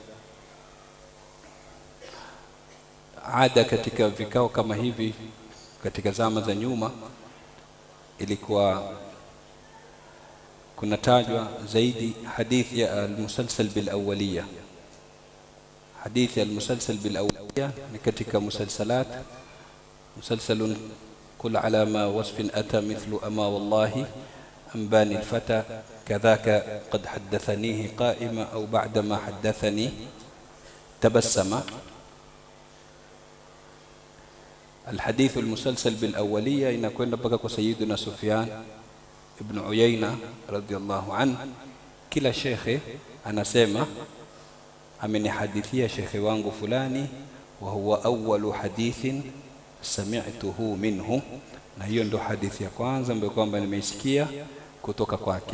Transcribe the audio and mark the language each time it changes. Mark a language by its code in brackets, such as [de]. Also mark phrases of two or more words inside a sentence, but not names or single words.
[sw] Ada katika vikao kama hivi katika zama za nyuma ilikuwa kunatajwa zaidi hadithi ya [ar] المسلسل بالأولية. [sw] Hadithi ya [ar] المسلسل بالأولية [sw] ni katika [ar] مسلسلات، مسلسل كل على ما وصف أتى مثل أما والله أنباني الفتى كذاك قد حدثنيه قائما أو بعد ما حدثني تبسما. الحديث المسلسل بالأولية [sw] inakwenda mpaka kwa Sayyidina Sufyan ibn Uyayna [ar] رضي الله عنه. [sw] Kila shekhe anasema amenihadithia shekhe wangu fulani, [ar] وهو أول حديث سمعته منه, [sw] na hiyo ndo hadithi ya kwanza ambayo kwamba nimeisikia kutoka kwake.